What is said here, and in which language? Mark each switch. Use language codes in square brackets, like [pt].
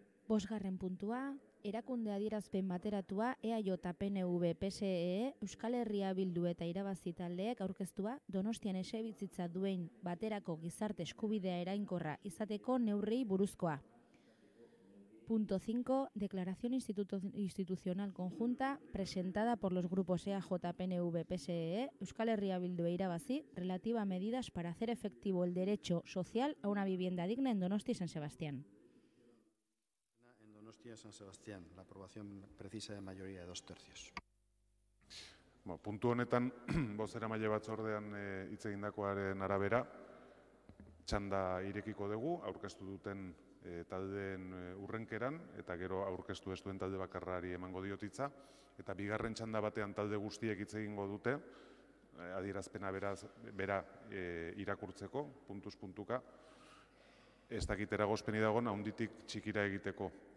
[eu] 5. puntua, erakunde adierazpen bateratua EAJ, PNV, PSE, Euskal Herria Bildu eta irabazi taldeek aurkeztua Donostian etxebizitza duen baterako gizarte eskubidea eraginkorra izateko neurriei buruzkoa. [es] Punto 5. Declaración institucional conjunta presentada por los grupos EAJ, PNV, PSE, Euskal Herria Bildu e Irabazi relativa a medidas para hacer efectivo el derecho social a una vivienda digna en Donostia y San Sebastián. En Donostia y San Sebastián, la aprobación precisa de mayoría de 2/3. [eu] Puntu honetan, bozeramaile batzordean hitz egindakoaren arabera, txanda irekiko dugu, aurkeztu duten taldeen urrenkeran, eta gero aurkeztu ez duen talde bakarrari emango diotitza, eta bigarren txanda batean talde guztiek hitz egingo dute, adierazpena bera irakurtzeko, puntuz puntuka, ez dakit eragozpeni dagoen haunditik txikira egiteko.